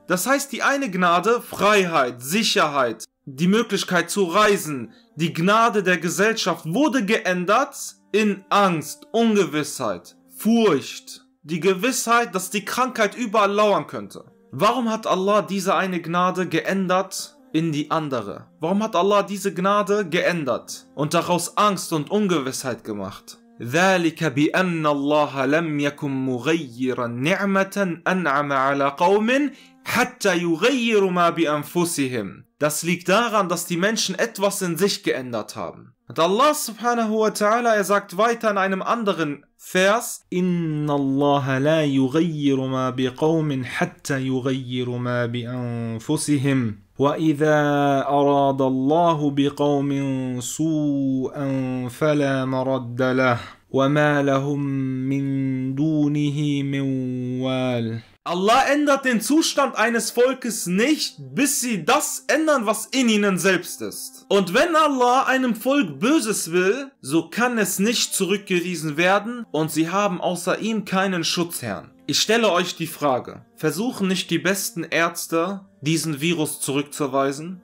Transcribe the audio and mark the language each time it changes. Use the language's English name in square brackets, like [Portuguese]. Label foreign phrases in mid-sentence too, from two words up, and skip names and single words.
[German] Das heißt, die eine Gnade, Freiheit, Sicherheit, die Möglichkeit zu reisen, die Gnade der Gesellschaft wurde geändert in Angst, Ungewissheit, Furcht, die Gewissheit, dass die Krankheit überall lauern könnte. Warum hat Allah diese eine Gnade geändert in die andere? Warum hat Allah diese Gnade geändert und daraus Angst und Ungewissheit gemacht? [Arabic] ذَلِكَ بِأَنَّ اللَّهَ لَمْ يَكُنْ مُغَيِّرًا نِعْمَةً أَنْعَمَ عَلَى قَوْمٍ حَتَّى يُغَيِّرُوا مَا بِأَنفُسِهِمْ. [German] Das liegt daran, dass die Menschen etwas in sich geändert haben. Und Allah [Arabic] سبحانه وتعالى, [German] er sagt weiter in einem anderen Vers: [Arabic] إن الله لا يغير ما بقوم حتى يغيروا ما بأنفسهم. وَإِذَا أَرَادَ اللَّهُ بِقَوْمٍ سُوءًا فَلَا مَرَدَّ لَهُ وَمَا لَهُم مِّن دُونِهِ مِن وَالٍ. [German] Allah ändert den Zustand eines Volkes nicht, bis sie das ändern, was in ihnen selbst ist. Und wenn Allah einem Volk Böses will, so kann es nicht zurückgewiesen werden und sie haben außer ihm keinen Schutzherrn. Ich stelle euch die Frage: Versuchen nicht die besten Ärzte, diesen Virus zurückzuweisen?